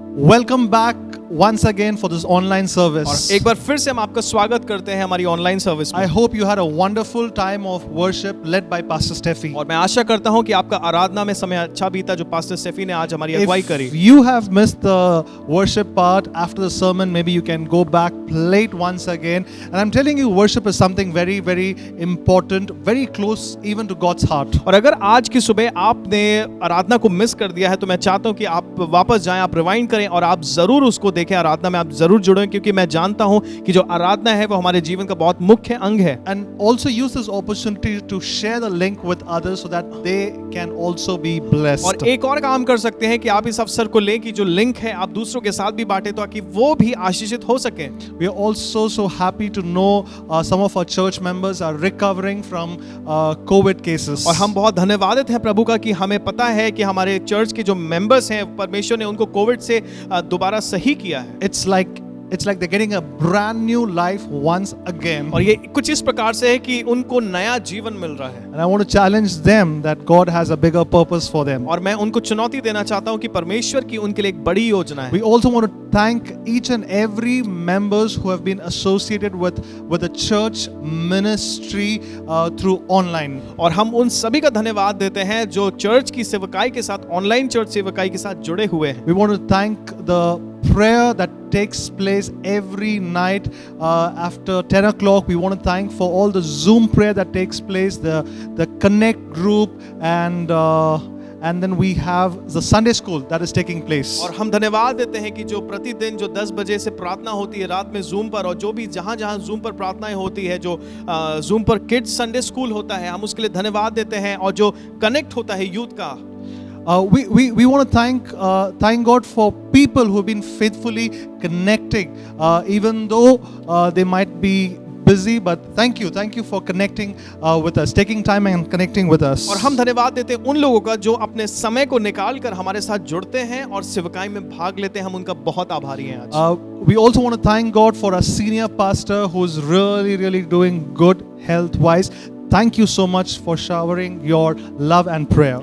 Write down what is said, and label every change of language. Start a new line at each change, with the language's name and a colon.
English: Welcome back once again for this online
Hindi: और
English: service.
Hindi: एक बार फिर से हम आपका स्वागत करते हैं हमारी ऑनलाइन सर्विस में।
English: I hope you had a wonderful time of worship led by Pastor Steffi.
Hindi: और मैं आशा करता हूं कि आपका आराधना में समय अच्छा बीता जो पास्टर स्टेफी ने आज हमारी अगुवाई
English: If
Hindi: करी।
English: you have missed the worship part after the sermon, maybe you can go back, play it once again. And I'm telling you, worship is something very, very important, very close even to God's heart.
Hindi: और अगर आज की सुबह आपने आराधना को miss कर दिया है तो मैं चाहता हूं कि आप वापस जाएं, आप रिवाइंड करें और आप जरूर उसको देखें। आराधना में आप जरूर जुड़ें, क्योंकि मैं जानता हूं कि जो आराधना है वो हमारे जीवन का बहुत मुख्य अंग है।
English: And also use this opportunity to share the link with others so that they can also be blessed.
Hindi: और एक और काम कर सकते हैं कि आप इस अवसर को लें कि जो लिंक है आप दूसरों के साथ भी बांटें ताकि वो भी आशीषित हो सकें।
English: We are also so happy to know some of our church members are recovering from COVID cases.
Hindi: और हम बहुत धन्यवादित हैं प्रभु का कि हमें पता है कि हमारे चर्च के जो मेंबर्स हैं परमेश्वर ने उनको कोविड से दोबारा सही किया है।
English: It's like they're getting a brand new life once again.
Hindi: और ये कुछ इस प्रकार से है कि उनको नया जीवन मिल रहा है।
English: And I want to challenge them that God has a bigger purpose for them.
Hindi: और मैं उनको चुनौती देना चाहता हूं कि परमेश्वर की उनके लिए एक बड़ी योजना है।
English: We also want to thank each and every members who have been associated with the church ministry through online.
Hindi: और हम उन सभी का धन्यवाद देते हैं जो चर्च की सेवकाई के साथ, ऑनलाइन चर्च सेवकाई के साथ जुड़े हुए हैं।
English: We want to thank the prayer that takes place every night after 10 o'clock. We want to thank for all the Zoom prayer that takes place, the Connect group, and then we have the Sunday school that is taking place.
Hindi: और हम धन्यवाद देते हैं कि जो प्रतिदिन जो 10 बजे से प्रार्थना होती है रात में जूम पर, और जो भी जहां जूम पर प्रार्थनाएं होती है, जो जूम पर किड्स संडे स्कूल होता है, हम उसके लिए धन्यवाद देते हैं। और जो कनेक्ट होता है यूथ का,
English: we want to thank God for people who have been faithfully connecting, even though they might be busy, but thank you for connecting with us, taking time and connecting with us.
Hindi: और हम धन्यवाद देते हैं उन लोगों का जो अपने समय को निकाल कर हमारे साथ जुड़ते हैं और सेवकाई में भाग लेते हैं। हम उनका बहुत आभारी हैं आज।
English: We also want to thank God for our senior pastor who's really doing good health-wise. Thank you so much for showering your love and prayer.